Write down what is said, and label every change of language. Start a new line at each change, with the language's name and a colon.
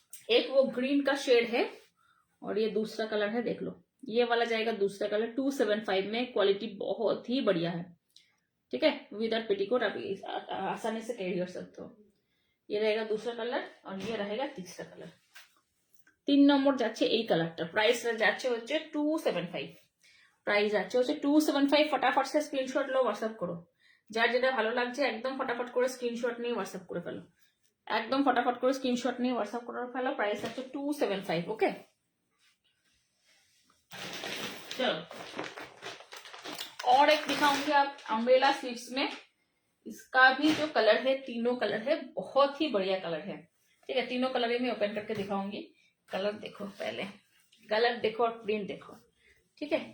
Hindi: एक वो ग्रीन का शेड है और ये दूसरा कलर है, देख लो ये वाला जाएगा दूसरा कलर 275 में। क्वालिटी बहुत ही बढ़िया है, ठीक है। विदाउट पेटीकोट आप आसानी से कैरी कर सकते हो। ये रहेगा दूसरा कलर और ये रहेगा तीसरा कलर।
Bangla: 3 নম্বর যাচ্ছে এই কালারটা। প্রাইস যাচ্ছে হচ্ছে 275, প্রাইস যাচ্ছে হচ্ছে 275।
Hindi: फटाफट से
Bangla: স্ক্রিনশট লো, হোয়াটসঅ্যাপ করো। যার যেটা ভালো লাগছে একদম ফটাফট করে স্ক্রিনশট নিয়ে হোয়াটসঅ্যাপ করে ফেলো, একদম ফটাফট করে স্ক্রিনশট নিয়ে হোয়াটসঅ্যাপ করে ফেলো। প্রাইস হচ্ছে 275, ओके।
Hindi: चलो और एक दिखाऊंगी आप अम्ब्रेला स्लीव्स में। इसका भी जो कलर है, तीनों कलर है, बहुत ही बढ़िया कलर है, ठीक है। तीनों कलर में ओपन करके दिखाऊंगी। कलर देखो, पहले कलर देखो और प्रिंट देखो, ठीक है।